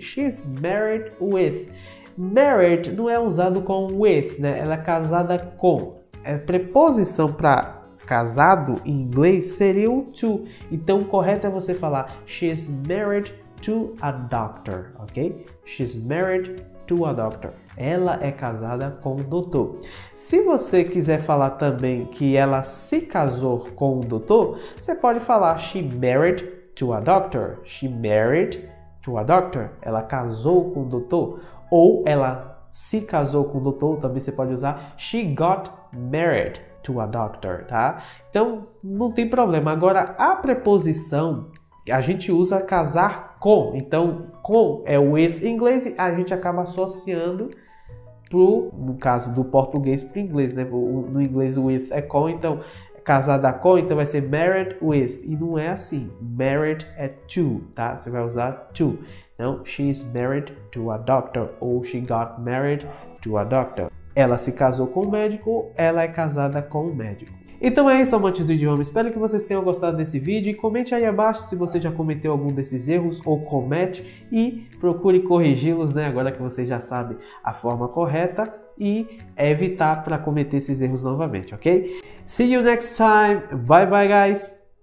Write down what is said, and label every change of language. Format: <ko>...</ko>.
<en>She's married with.</en> <pt>Married não é usado com with, né? Ela é casada com. A preposição para casado em inglês seria o to. Então o correto é você falar</pt> <en>she's married to a doctor,</en> <pt>ok?</pt> <en>She's married to a doctor.</en> <pt>Ela é casada com um doutor. Se você quiser falar também que ela se casou com um doutor, você pode falar</pt> <en>she married to a doctor.</en> <pt>She married to a doctor. Ela casou com o doutor. Ou ela se casou com o doutor, também você pode usar</pt> <en>she got married to a doctor,</en> <pt>tá? Então, não tem problema. Agora, a preposição, a gente usa casar com. Então, com é with em inglês e a gente acaba associando no caso do português para o inglês, né? No inglês o with é com, então casada com, então vai ser married with. E não é assim. Married é to, tá? Você vai usar to. Então,</pt> <en>she is married to a doctor</en> <pt>ou</pt> <en>she got married to a doctor.</en> <pt>Ela se casou com o médico, ela é casada com o médico. Então é isso, amantes do idioma. Espero que vocês tenham gostado desse vídeo e comente aí abaixo se você já cometeu algum desses erros ou comete e procure corrigi-los, né? Agora que você já sabe a forma correta e evitar para cometer esses erros novamente, ok?</pt> <en>See you next time. Bye bye, guys.</en>